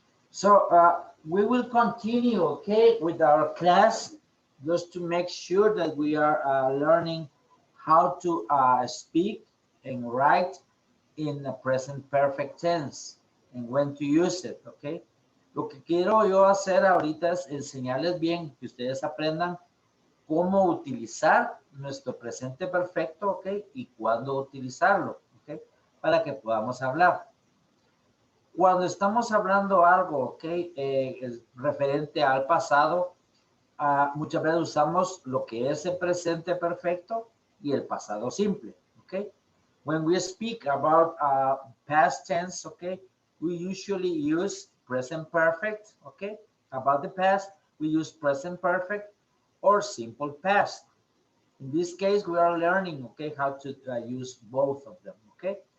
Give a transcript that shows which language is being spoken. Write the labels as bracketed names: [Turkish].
[English] So we will continue, okay, with our class just to make sure that we are learning how to speak and write in the present perfect tense and when to use it, okay. [Spanish] Lo que quiero yo hacer ahorita es enseñarles bien, que ustedes aprendan cómo utilizar nuestro presente perfecto, ok, y cuándo utilizarlo, ok, para que podamos hablar. Cuando estamos hablando algo, ok, referente al pasado, muchas veces usamos lo que es el presente perfecto y el pasado simple, ok. [English] When we speak about past tense, okay, we usually use present perfect, okay. About the past, we use present perfect or simple past. In this case, we are learning, okay, how to use both of them, okay.